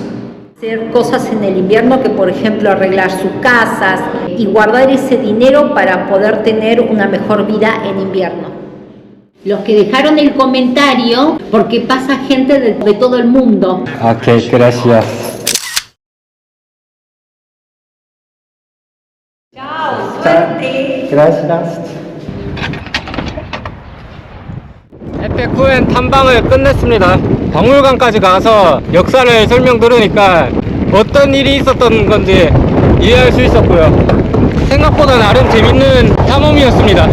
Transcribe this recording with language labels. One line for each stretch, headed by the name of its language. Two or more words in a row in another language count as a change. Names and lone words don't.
Spanish: Hacer cosas en el invierno, que por ejemplo arreglar sus casas y guardar ese dinero para poder tener una mejor vida en invierno. Los que dejaron el comentario, porque pasa gente de todo el mundo. Ok, gracias. Chao, suerte. Gracias.
Korean: 에페쿠엔 탐방을 끝냈습니다. 박물관까지 가서 역사를 설명 들으니까 어떤 일이 있었던 건지 이해할 수 있었고요. 생각보다 나름 재밌는 탐험이었습니다.